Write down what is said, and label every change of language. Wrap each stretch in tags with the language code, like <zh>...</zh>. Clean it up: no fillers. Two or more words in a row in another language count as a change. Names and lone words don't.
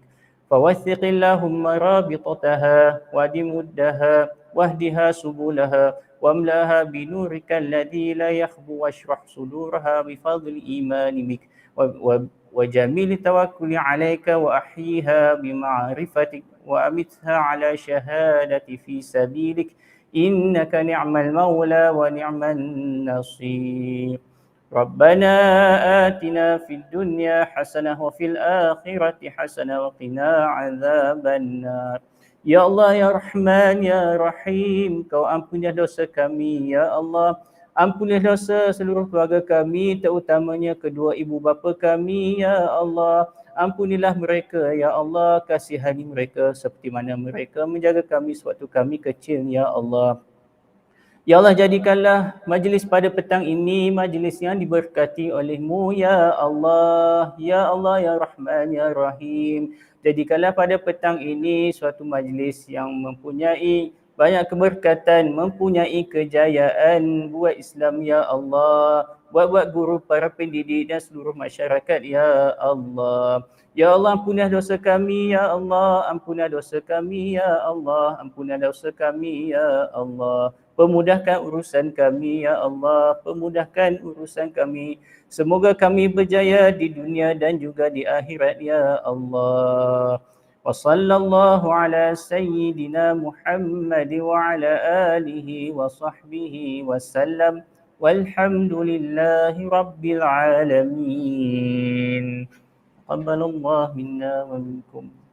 <ar>فوثق اللهم رابطتها ودمدها واهدها سبلها واملأها بنورك الذي لا يخبو واشرح صدورها بفضل الإيمان بك وجميل التوكل عليك وأحييها بمعرفتك وأمتها على شهادة في سبيلك إنك نعم المولى ونعم النصير. ربنا آتنا في الدنيا حسنة وفي الآخرة حسنة وقنا عذاب النار.</ar> <ms>Ya Allah, Ya Rahman, Ya Rahim, Kau ampunilah dosa kami, Ya Allah. Ampunilah dosa seluruh keluarga kami, terutamanya kedua ibu bapa kami, Ya Allah. Ampunilah mereka, Ya Allah. Kasihani mereka seperti mana mereka menjaga kami sewaktu kami kecil, Ya Allah. Ya Allah, jadikanlah majlis pada petang ini majlis yang diberkati oleh-Mu, Ya Allah. Ya Allah, Ya Rahman, Ya Rahim. Jadikanlah pada petang ini suatu majlis yang mempunyai banyak keberkatan, mempunyai kejayaan buat Islam, Ya Allah. Buat guru, para pendidik dan seluruh masyarakat, Ya Allah. Ya Allah, ampunilah dosa kami, Ya Allah. Ampunilah dosa kami, Ya Allah. Ampunilah dosa kami, Ya Allah. Pemudahkan urusan kami, Ya Allah. Pemudahkan urusan kami. Semoga kami berjaya di dunia dan juga di akhirat, Ya Allah.</ms> <ar>وصلى الله على سيدنا محمد وعلى آله وصحبه وسلم. والحمد لله رب العالمين. تقبل الله منا ومنكم.</ar>